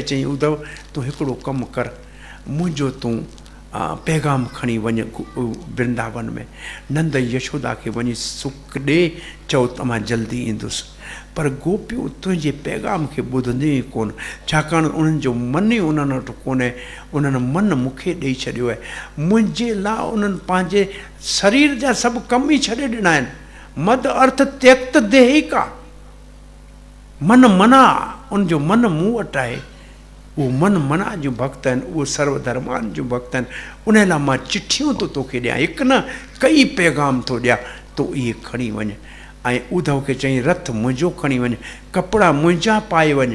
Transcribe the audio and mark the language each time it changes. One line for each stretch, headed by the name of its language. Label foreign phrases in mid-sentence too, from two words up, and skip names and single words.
Sindhi: चई उद्धव तूं हिकिड़ो कमु कर, मुंहिंजो तूं पैगाम खणी वञ वृंदावन में, नंद यशोदा खे वञी सुख ॾे, चओ त मां जल्दी ईंदुसि। पर गोपियूं तुंहिंजे पैगाम खे ॿुधंदियूं ई कोन, छाकाणि उन्हनि जो मन ई उन्हनि वटि कोन्हे। उन्हनि मन मूंखे ॾेई छॾियो आहे। मुंहिंजे लाइ उन्हनि पंहिंजे शरीर जा सभु कम ई छॾे ॾिना आहिनि।
Sanskrit: मद अर्थ त्यक्त देहिका, मन मना,
Sindhi: उनजो मन मूं वटि आहे। उहो मन मना जूं भक्त आहिनि, उहो सर्वधर्मान जूं भक्त आहिनि। उन लाइ मां चिठियूं थो तोखे ॾियां, हिकु न कई पैगाम थो ॾियां, तो इहे खणी वञ। ऐं उद्धव खे चई रथ मुंहिंजो खणी वञ, कपिड़ा मुंहिंजा पाए वञ।